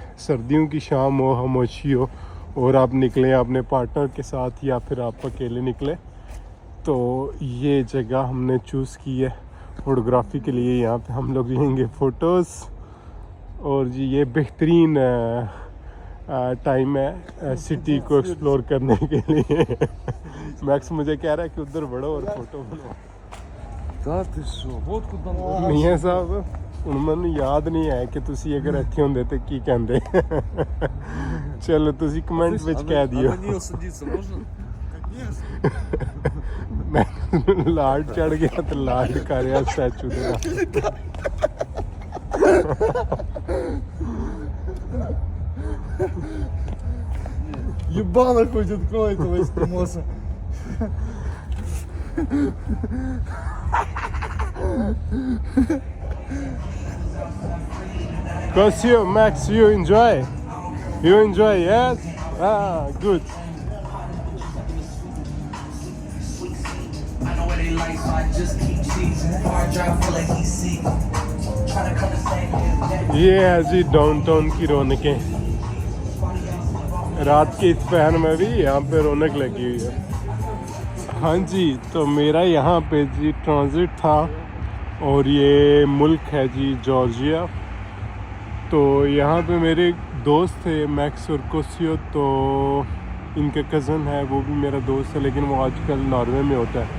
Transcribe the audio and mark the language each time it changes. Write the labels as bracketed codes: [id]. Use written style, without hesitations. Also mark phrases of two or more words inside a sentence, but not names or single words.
[hi] सर्दियों की शाम हो, खामोशी हो, और आप निकलें अपने पार्टनर के साथ या फिर आप अकेले निकले, तो ये जगह हमने चूज़ की है फ़ोटोग्राफ़ी के लिए। यहाँ पे हम लोग लेंगे फ़ोटोज़, और जी ये बेहतरीन टाइम है सिटी को एक्सप्लोर करने के लिए। मैक्स मुझे कह रहा है कि उधर बढ़ो और फ़ोटो बनाओ। [ru] Да ты шо, вот куда [hi] मियाँ साहब [pa] ਹੁਣ ਮੈਨੂੰ ਯਾਦ ਨਹੀਂ ਆਇਆ ਕਿ ਤੁਸੀਂ ਅਗਰ ਇੱਥੇ ਹੁੰਦੇ ਤੇ ਕੀ ਕਹਿੰਦੇ। ਚਲੋ ਤੁਸੀਂ ਕਮੈਂਟ ਵਿੱਚ ਕਹਿ ਦਿਓ। [ru] на нее садиться можно? [pa] ਮੈਂ ਲਾਡ ਚੜ ਗਿਆ ਤੇ ਲਾਡ ਕਰ ਰਿਹਾ ਸਟੈਚੂ ਦੇ ਨਾਲ। [ru] Ебало хоть открой этого эскимоса. [en] Kosio, Max, you enjoy? You enjoy, yes? Ah, good. I know what they like, so I just keep cheesing. Hard drive full of EC. Trying to cut the same. [hi] ये है जी डाउनटाउन की रौनकें। रात के इस पहर में भी यहाँ पे रौनक लगी हुई है। हाँ जी, तो मेरा यहाँ पे जी ट्रांजिट था, और ये मुल्क है जी जॉर्जिया। तो यहाँ पे मेरे दोस्त थे मैक्स और कोसियो, तो इनका कज़न है, वो भी मेरा दोस्त है, लेकिन वो आजकल नॉर्वे में होता है।